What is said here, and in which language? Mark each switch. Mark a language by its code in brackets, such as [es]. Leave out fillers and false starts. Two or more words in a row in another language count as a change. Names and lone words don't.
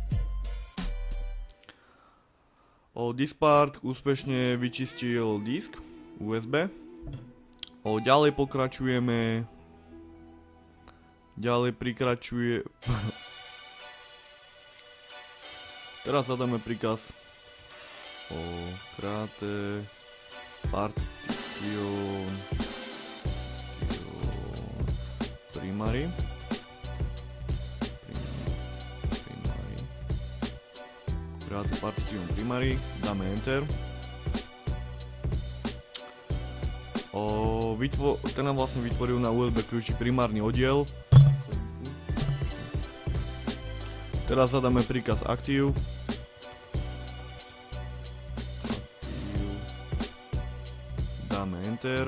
[sk] Diskpart úspešne vyčistil disk USB. Ďalej pokračujeme. Teraz zadáme príkaz [en] create partition primary. Create partition primary, [sk] dáme enter. Ten nám vlastne vytvoril na USB kľúči primárny oddiel. Teraz zadáme príkaz active. Dáme enter.